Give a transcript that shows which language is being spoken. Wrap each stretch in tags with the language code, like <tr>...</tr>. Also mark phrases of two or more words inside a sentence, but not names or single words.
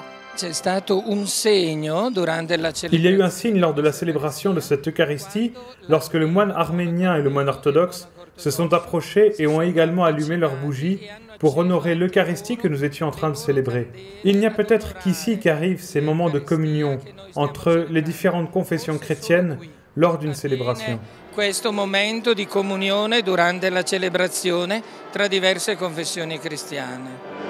<fr>Il y a eu un signe lors de la célébration de cette Eucharistie, lorsque le moine arménien et le moine orthodoxe se sont approchés et ont également allumé leurs bougies pour honorer l'Eucharistie que nous étions en train de célébrer. Il n'y a peut-être qu'ici qu'arrivent ces moments de communion entre les différentes confessions chrétiennes lors d'une célébration.</fr> <it>Questo momento di comunione durante la celebrazione tra diverse confessioni cristiane.</it>